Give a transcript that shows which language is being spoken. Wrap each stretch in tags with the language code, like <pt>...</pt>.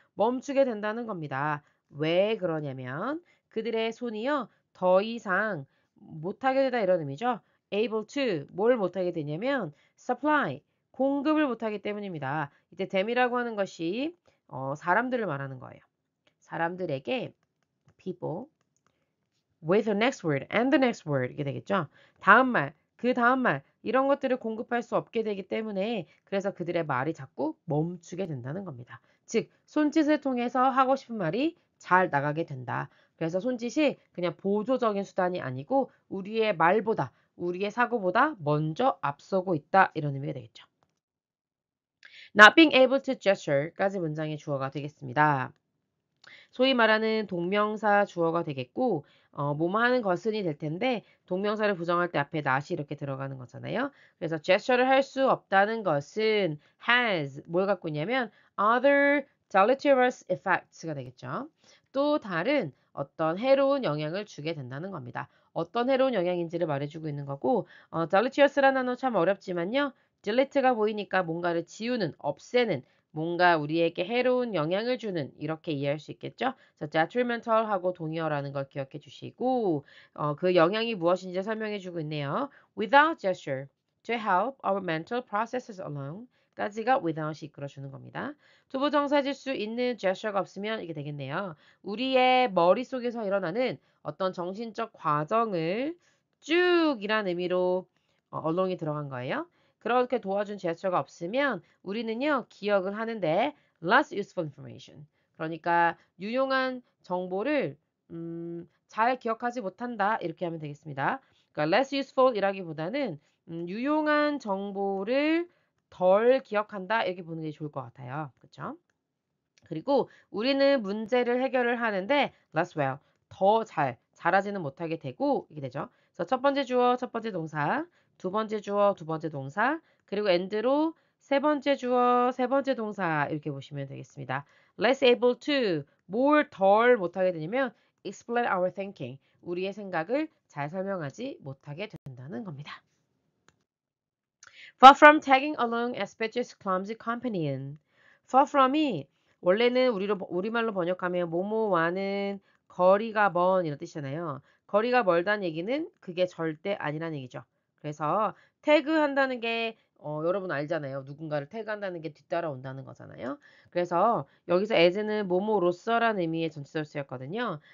<ko>멈추게 된다는 겁니다. 왜 그러냐면 그들의 손이요. 더 이상 못하게 되다 이런 의미죠. able to 뭘 못하게 되냐면 supply 공급을 못하기 때문입니다. 이때 them이라고 하는 것이 사람들을 말하는 거예요. 사람들에게</ko> <en>people with the next word and the next word</en> <ko>이게 되겠죠. 다음 말, 그 다음 말 이런 것들을 공급할 수 없게 되기 때문에 그래서 그들의 말이 자꾸 멈추게 된다는 겁니다. 즉 손짓을 통해서 하고 싶은 말이 잘 나가게 된다. 그래서 손짓이 그냥 보조적인 수단이 아니고 우리의 말보다 우리의 사고보다 먼저 앞서고 있다 이런 의미가 되겠죠.</ko> <en>Not being able to gesture까지</en> <ko>문장의 주어가 되겠습니다. 소위 말하는 동명사 주어가 되겠고 뭐뭐 하는 것은이 될 텐데 동명사를 부정할 때 앞에 not이 이렇게 들어가는 거잖아요. 그래서 gesture를 할 수 없다는 것은 has 뭘 갖고 있냐면</ko> <en>other deleterious effects</en> <ko>가 되겠죠. 또 다른 어떤 해로운 영향을 주게 된다는 겁니다. 어떤 해로운 영향인지를 말해주고 있는 거고 deleterious라는 단어 참 어렵지만요. delete가 보이니까 뭔가를 지우는, 없애는 뭔가 우리에게 해로운 영향을 주는 이렇게 이해할 수 있겠죠? 그래서 detrimental하고 동의어라는 걸 기억해 주시고 그 영향이 무엇인지 설명해 주고 있네요.</ko> <en>Without gesture, to help our mental processes along</en> <ko>까지가 without이 이끌어주는 겁니다. 투부정사질 수 있는 gesture가 없으면 이게 되겠네요. 우리의 머릿속에서 일어나는 어떤 정신적 과정을 쭉이란 의미로 along이 들어간 거예요. 그렇게 도와준 제스처가 없으면 우리는요, 기억을 하는데</ko> <en>less useful information.</en> <ko>그러니까 유용한 정보를 잘 기억하지 못한다. 이렇게 하면 되겠습니다. 그러니까 less useful 이라기보다는 유용한 정보를 덜 기억한다. 이렇게 보는 게 좋을 것 같아요. 그렇죠? 그리고 우리는 문제를 해결을 하는데</ko> <en>less well.</en> <ko>더 잘하지는 못하게 되고 이게 되죠. 그래서 첫 번째 주어, 첫 번째 동사, 두 번째 주어, 두 번째 동사, 그리고 end로 세 번째 주어, 세 번째 동사 이렇게 보시면 되겠습니다.</ko> <en>less able to</en> <ko>뭘 덜 못하게 되냐면</ko> <en>explain our thinking.</en> <ko>우리의 생각을 잘 설명하지 못하게 된다는 겁니다.</ko> <en>Far from tagging along as Betty's clumsy companion.</en> <ko>Far from이 원래는 우리말로 번역하면 뭐뭐와는 거리가 먼 이런 뜻이잖아요. 거리가 멀다는 얘기는 그게 절대 아니라는 얘기죠. 그래서 태그한다는 게 여러분 알잖아요. 누군가를 태그한다는 게 뒤따라온다는 거잖아요. 그래서 여기서 as는 뭐뭐로서라는 의미의 전치사로 쓰였거든요.</ko>